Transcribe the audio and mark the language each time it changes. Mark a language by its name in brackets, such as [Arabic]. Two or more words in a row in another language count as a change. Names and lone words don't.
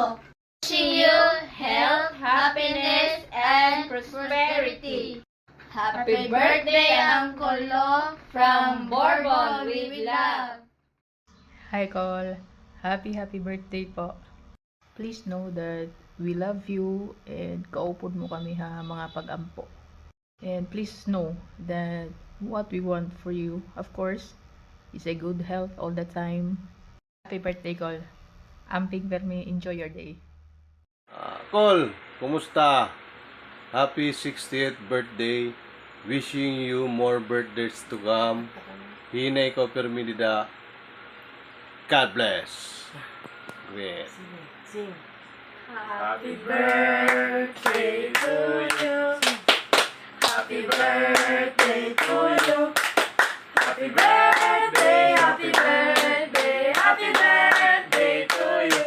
[English] Wishing you health, happiness, and prosperity. Happy birthday, Uncle Lo, from Bourbon with love. Hi, Col. Happy birthday po. Please know that we love you and [Cebuano] kaupod mo kami ha mga pag-ampo. [English] And please know that what we want for you, of course, is a good health all the time. Happy birthday, Col. [Cebuano] Amping permi, [English] enjoy your day. Col, kumusta? Happy 60th birthday. Wishing you more birthdays to come. [Cebuano] Hinay ko perminida. [English] God bless. Amen. Happy birthday to you. Happy birthday to you. Happy birthday, happy birthday, happy birthday to you.